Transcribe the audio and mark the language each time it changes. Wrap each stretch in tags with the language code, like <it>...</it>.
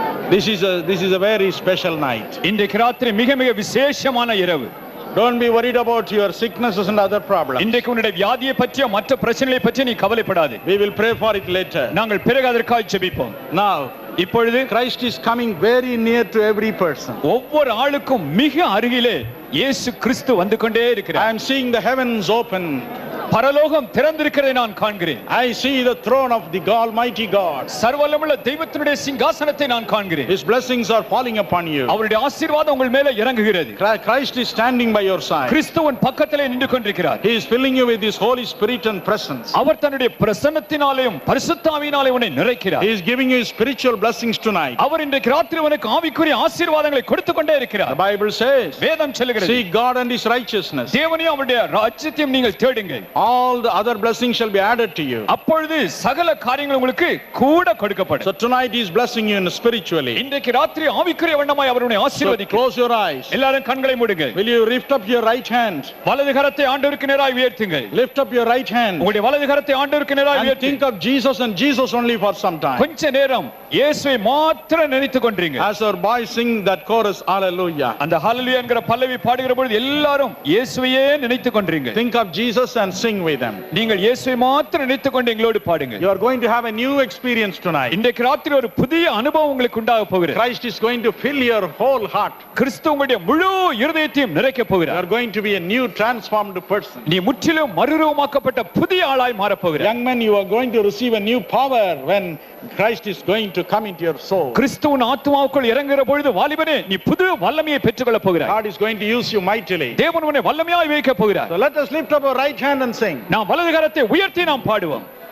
<en>This is a very special night.</en> <ta>இன்றைக்கு ராத்திரி மிக மிக விசேஷமான இரவு.</ta> <en>Don't be worried about your sicknesses and other problems.</en> <ta>இன்றைக்கு உன்னுடைய வியாதியை பற்றிய மற்ற பிரச்சனைகளை பற்றி நீ கவலைப்படாதே.</ta> <en>We will pray for it later.</en> <ta>நாங்கள் பிறகு அதற்காக ஜெபிப்போம்.</ta> <en>Now,</en> <ta>இப்பொழுது</ta> <en>Christ is coming very near to every person.</en> <ta>ஒவ்வொரு ஆளுக்கும் மிக அருகிலே இயேசு கிறிஸ்து வந்து கொண்டே</ta> <en>I</en> <ta>இருக்கிறார்.</ta> <en>am seeing the heavens open.</en> <ta>பரலோகம் திறந்திருக்கிறதை நான் காண்கிறேன்.</ta> <en>I see the throne of the Almighty God.</en> <ta>சர்வவல்லமையுள்ள தெய்வத்தினுடைய சிங்காசனத்தை நான் காண்கிறேன்.</ta> <en>His blessings are falling upon you.</en> <ta>அவருடைய ஆசீர்வாதம் உங்கள் மேல இறங்குகிறது.</ta> <en>Christ is standing by your side.</en> <ta>கிறிஸ்து உன் பக்கத்திலே நின்று கொண்டிருக்கிறார்.</ta> <en>He is filling you with His Holy Spirit and presence.</en> <ta>அவர் தன்னுடைய பிரசன்னத்தினாலேயும் பரிசுத்த ஆவியினாலே உன்னை நிறைக்கிறார்.</ta> <en>He is giving you spiritual blessings tonight.</en> <ta>அவர் இன்றைக்கு ராத்திரி உனக்கு ஆவிக்குரிய ஆசீர்வாதங்களை கொடுத்து கொண்டே இருக்கிறார்.</ta> <en>The Bible says,</en> <ta>வேதம் சொல்லுகிறது,</ta> <en>seek God and His righteousness.</en> <ta>தேவனையும் அவருடைய ராஜ்யத்தையும் நீங்கள் தேடுங்கள்.</ta> <en>All the other blessings shall be added to you.</en> <ta>அப்பொழுது சகல காரியங்கள் உங்களுக்கு கூட கொடுக்கப்படும்.</ta> <en>So tonight He is blessing you spiritually.</en> <ta>இன்றைக்கு ராத்திரி ஆவிக்குரிய வண்ணமாய் அவர் உன்னை</ta> <en>So</en> <ta>ஆசீர்வதிக்கிறார்.</ta> <en>close your eyes.</en> <ta>எல்லாரும் கண்களை மூடுங்கள்.</ta> <en>Will you lift up your right hand?</en> <ta>வலது கரத்தை ஆண்டவருக்கு நேராய் உயர்த்துங்கள்.</ta> <en>Lift up your right hand.</en> <ta>உங்களுடைய வலது கரத்தை ஆண்டவருக்கு நேராய்</ta> <en>And</en> <ta>உயர்த்தி</ta> <en>think of Jesus and Jesus only for some time.</en> <ta>கொஞ்ச நேரம் இயேசுவை மாத்திரம் நினைத்துக் கொண்டிருங்க.</ta> <en>As our boys sing that chorus, hallelujah.</en> <ta>அந்த ஹalleluya என்கிற பல்லவி பாடுகிற பொழுது எல்லாரும் இயேசுவையே நினைத்துக் கொண்டிருங்க.</ta> <en>Think of Jesus and sing with them.</en> <ta>நீங்கள் இயேசுவை மாத்திரம் நினைத்துக் கொண்டு எங்களோடு பாடுங்க.</ta> <en>You are going to have a new experience tonight.</en> <ta>இன்றைக்கு ராத்திரி ஒரு புதிய அனுபவம் உங்களுக்கு உண்டாக போகிறது.</ta> <en>Christ is going to fill your whole heart.</en> <ta>கிறிஸ்து உங்களுடைய முழு இருதயத்தையும் நிறைக்க</ta> <en>You</en> <ta>போகிறார்.</ta> <en>are going to be a new transformed person.</en> <ta>நீ முற்றிலும் மறுரூபமாக்கப்பட்ட புதிய ஆளாய் மாறப் போகிறாய்.</ta> <en>Young man, you are going to receive a new power when Christ is going to come into your soul.</en> <ta>கிறிஸ்துவின் ஆத்துமாவுக்குள் இறங்குகிற பொழுது வாலிபனே நீ புது வல்லமையை பெற்றுக்கொள்ள போகிறாய்.</ta> <en>God is going to use you mightily.</en> <ta>தேவன் உன்னை வல்லமையாய் வைக்க போகிறார்.</ta> <en>So let us lift up our right hand and sing.</en> <ta>நாம் வலது கரத்தை உயர்த்தி நாம் பாடுவோம்.</ta>